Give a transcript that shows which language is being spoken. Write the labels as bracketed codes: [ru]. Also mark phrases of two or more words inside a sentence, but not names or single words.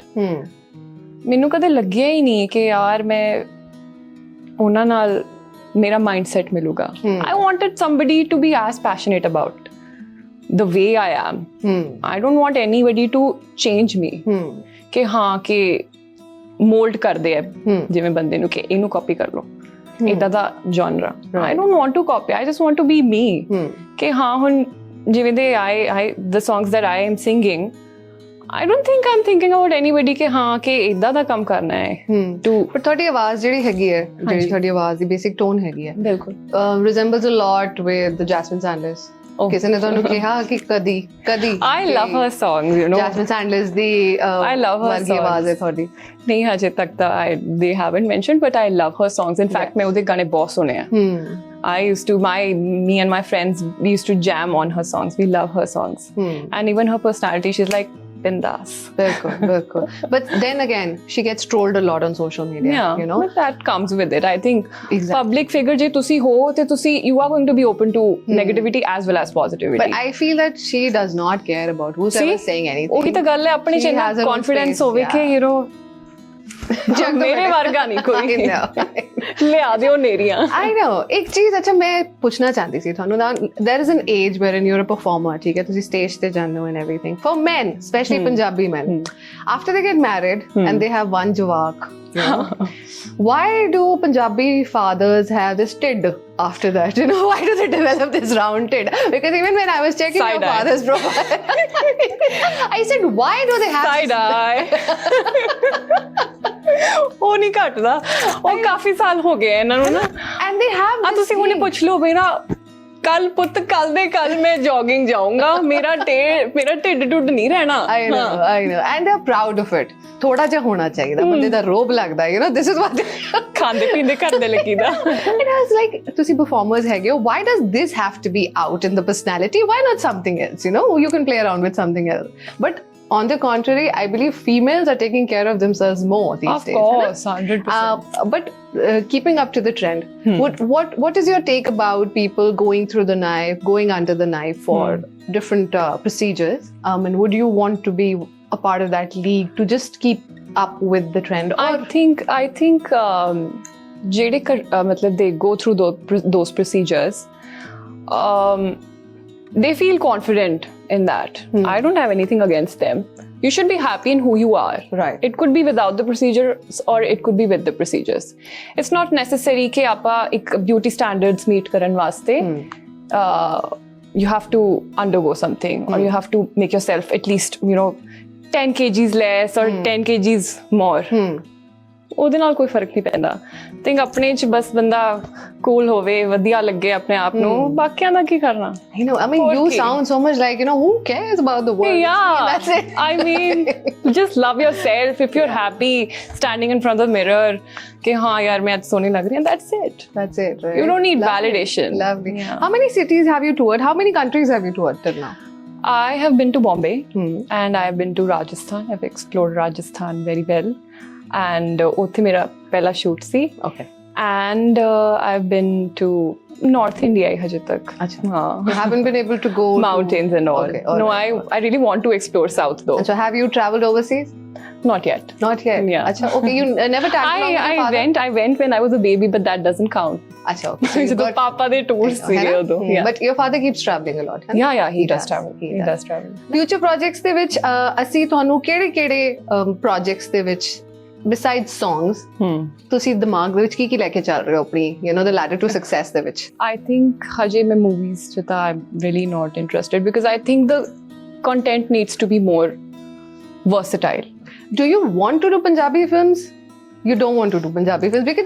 [pa] ਮੈਨੂੰ ਕਦੇ ਲੱਗਿਆ ਹੀ ਨਹੀਂ ਕਿ ਯਾਰ ਮੈਂ ਉਹਨਾਂ ਨਾਲ ਮੇਰਾ ਮਾਈਂਡਸੈਟ ਮਿਲੂਗਾ। [en] I wanted somebody to be as passionate about the way I am. I don't want anybody to change me. [pa] ਕਿ ਹਾਂ ਕਿ ਮੋਲਡ ਕਰਦੇ ਆ ਜਿਵੇਂ ਬੰਦੇ ਨੂੰ ਕਿ ਇਹਨੂੰ ਕਾਪੀ ਕਰ ਲਓ, ਇਦਾਂ ਦਾ genre. [en] I don't want to copy. I just want to be me. [pa] ਕਿ ਹਾਂ ਹੁਣ ਜਿਵੇਂ ਦੇ [en] the songs that I am singing, I don't think I'm thinking about anybody [pa] ਕਿ ਹਾਂ ਕਿ ਇਦਾਂ ਦਾ ਕੰਮ ਕਰਨਾ ਹੈ ਪਰ ਤੁਹਾਡੀ ਆਵਾਜ਼ ਜਿਹੜੀ ਹੈਗੀ ਹੈ, ਜਿਹੜੀ ਤੁਹਾਡੀ ਆਵਾਜ਼ ਦੀ ਬੇਸਿਕ ਟੋਨ ਹੈਗੀ ਹੈ, ਬਿਲਕੁਲ [en] resembles a lot with the Jasmine Sanders. [pa] ਕਿਸੇ ਨੇ ਤੁਹਾਨੂੰ ਕਿਹਾ ਕਿ ਕਦੀ [en] I love her songs, [pa] Jasmine Sanders ਦੀ [en] I love her songs. [pa] ਆਵਾਜ਼ ਹੈ ਤੁਹਾਡੀ। ਨਹੀਂ ਹਜੇ ਤੱਕ ਤਾਂ [en] they haven't mentioned, but I love her songs. In fact, [pa] ਮੈਂ ਉਹਦੇ ਗਾਣੇ ਬਹੁਤ ਸੁਣੇ ਆ। [en] me and my friends, we used to jam on her songs. We love her songs. And even her personality, she's like bindas. Bilkul. But then again, she gets trolled a lot on social media. But that comes with it. I think public figure [pa] ਜੇ ਤੁਸੀਂ ਹੋ ਤੇ [en] you are going to be open to negativity as well as positivity. But I feel that she does not care about who's ever saying anything. [pa] ਉਹੀ ਤਾਂ ਗੱਲ ਹੈ, ਆਪਣੇ ਚ ਇੰਨਾ confidence ਹੋਵੇ ਕਿ ਮੇਰੇ ਵਰਗਾ ਨਹੀਂ ਕੋਈ ਲਿਆ ਦਿਓ ਨੇਰੀਆਂ। [en] I know. [pa] ਇੱਕ ਚੀਜ਼ ਅੱਛਾ ਮੈਂ ਪੁੱਛਣਾ ਚਾਹਦੀ ਸੀ ਤੁਹਾਨੂੰ, [en] there is an age wherein you're a performer, [pa] ਠੀਕ ਹੈ, ਤੁਸੀਂ ਸਟੇਜ ਤੇ ਜਾਂਦੇ ਹੋ [en] and everything. For men, especially Punjabi men, after they get married and they have one jawak, why do Punjabi fathers have this tid after that? Why do they develop this round tid? Because even when I was checking your father's profile, I said, why do they have side eye? [pa] ਉਹ ਨਹੀਂ ਘਟਦਾ, ਉਹ ਕਾਫੀ ਸਾਲ ਹੋ ਗਏ ਇਹਨਾਂ ਨੂੰ ਨਾ। [en] And they have this [pa] ਤੁਸੀਂ ਹੁਣੇ ਪੁੱਛ ਲਓ ਮੇਰਾ ਕੱਲ ਪੁੱਤ ਕੱਲ ਦੇ ਕੱਲ ਮੈਂ ਜੋਗਿੰਗ ਜਾਊਂਗਾ, ਮੇਰਾ ਢਿੱਡ ਟੁੱਟ ਨਹੀਂ ਰਹਿਣਾ। [en] I know and they're proud of it. [pa] ਥੋੜਾ ਜਿਹਾ ਹੋਣਾ ਚਾਹੀਦਾ, ਬੰਦੇ ਦਾ ਰੋਬ ਲੱਗਦਾ, [en] this is what [pa] ਖਾਂਦੇ ਪੀਂਦੇ ਕਰਦੇ ਲੱਗੀਦਾ। [en] And I was like, [pa] ਤੁਸੀਂ performers ਹੈਗੇ ਹੋ, [en] why does this have to be out in the personality? Why not something else? You can play around with something else. But on the contrary, I believe females are taking care of themselves more these days. Of course, 100%. But keeping up to the trend, what is your take about people going through the knife, going under the knife for different procedures? And would you want to be a part of that league to just keep up with the trend? Or I think [pa] ਜਿਹੜੇ ਮਤਲਬ [en] they go through those procedures, they feel confident in that. I don't have anything against them. You should be happy in who you are. Right. It could be without the procedures or it could be with the procedures. It's not necessary [pa] ਕਿ ਆਪਾਂ ਇੱਕ [en] beauty standards meet [pa] ਕਰਨ ਵਾਸਤੇ [en] you have to undergo something or you have to make yourself at least 10 kgs less or 10 kgs more. [pa] ਉਹਦੇ ਨਾਲ ਕੋਈ ਫਰਕ ਨਹੀਂ ਪੈਂਦਾ। ਥਿੰਕ ਆਪਣੇ ਚ ਬਸ ਬੰਦਾ ਕੂਲ ਹੋਵੇ, ਵਧੀਆ ਲੱਗੇ ਆਪਣੇ ਆਪ ਨੂੰ, ਬਾਕੀਆਂ ਦਾ ਕੀ ਕਰਨਾ। [en] I mean, you sound so much like, who cares about the world? Yeah, that's it. I mean, just love yourself. If you're happy standing in front of the mirror, [hi] कि हाँ यार मैं आज सोनी लग रही हूँ, [en] that's it. That's it, right? You don't need validation. Lovely. Yeah. How many cities have you toured? How many countries have you toured till now? I have been to Bombay and I have been to Rajasthan. I've explored Rajasthan very well. [pa] And ਉੱਥੇ ਮੇਰਾ ਪਹਿਲਾ ਸ਼ੂਟ ਸੀ। [en] Okay. and I've been to North India [pa] ਹਜੇ ਤੱਕ. [en] You haven't been able to go mountains and all. Okay, No, alright. I really want to explore South though. So have you traveled overseas? Not yet. Not yet. Yeah. Acha, okay, you never tagged along with your father? I went when I was a baby, but that doesn't count. Acha, okay. So you So got- [pa] ਪਾਪਾ ਦੇ ਟੂਰਸ [hi] है ना? [en] though. Yeah. But your father keeps traveling a lot. [hi] है ना? [en] Yeah, he does does. travel. He He does. does travel. Future projects [pa] ਦੇ ਵਿੱਚ ਅਸੀਂ ਤੁਹਾਨੂੰ ਕਿਹੜੇ projects ਦੇ ਵਿੱਚ [en] besides songs [pa] ਤੁਸੀਂ ਦਿਮਾਗ ਦੇ ਵਿੱਚ ਕੀ ਲੈ ਕੇ ਚੱਲ ਰਹੇ ਹੋ ਆਪਣੀ [en] the ladder to success [pa] ਦੇ ਵਿੱਚ? [en] I think [pa] ਹਜੇ ਮੈਂ [en] movies chita I'm really not interested because I think the content needs to be more versatile. Do you want to do Punjabi films? You don't want to do Punjabi films because